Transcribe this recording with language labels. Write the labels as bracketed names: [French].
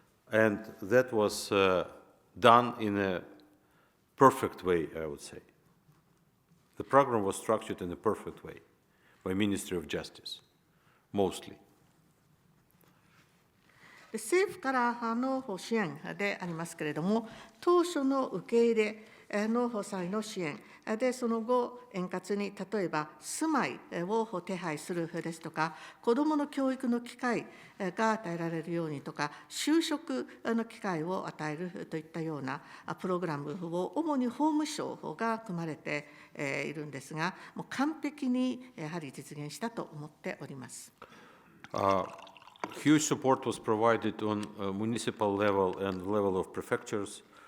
[English] And that was done in a perfect way, I would say. The program was structured in a perfect way by Ministry of Justice. mostly. [Japanese] 政府からの支援でありますけれども、当初の受け入れの際の支援で、その後、円滑に例えば住まいを手配するですとか、子どもの教育の機会が与えられるようにとか、就職の機会を与えるといったようなプログラムを主に法務省が組まれているんですが、もう完璧にやはり実現したと思っております。 [English] Huge support was provided on municipal level and level of prefectures.